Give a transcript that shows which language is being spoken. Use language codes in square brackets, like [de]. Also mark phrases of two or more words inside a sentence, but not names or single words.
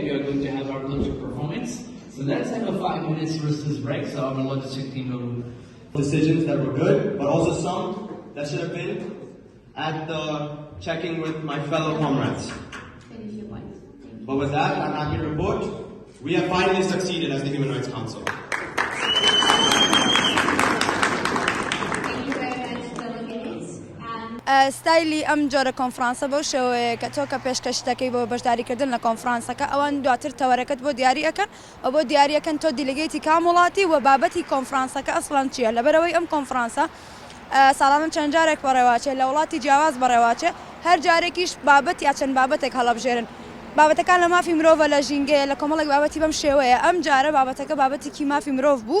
[en] We are going to have our closing performance. So let's have a 5 minutes restless break. So our logistic team will decisions that were good, but also some that should have been at the checking with my fellow comrades. But with that, I'm happy to report we have finally succeeded as the Human Rights Council. [ckb] ستایلی ئەم جۆرە کۆنفرانسە بەو شێوەیە کە تۆ کە پێشکەش دەکەی بۆ بەشداریکردن لە کۆنفرانسەکە ئەوان دواتر تەوەرەکەت بۆ دیاری ئەەکەن و بۆ دیاریەکەن تۆ دیلگەیتی کام وڵاتی و بابەتی کۆنفرانسەکە ئەسڵان چییە لەبەرەوەی ئەم کۆنفرانسە ساڵانە چەند جارێک بەڕێواچێت لە وڵاتی جیاواز بەڕێواچێ هەر جارێکیش بابەت یا چەند بابەتێک هەڵەبژێرن بابەتەکان لە مافی مرۆڤە لە ژینگەیە لە کۆمەڵێک بابەتی بەم شێوەیە ئەم جارە بابەتەکە بابەتێکی مافی مرۆڤ بوو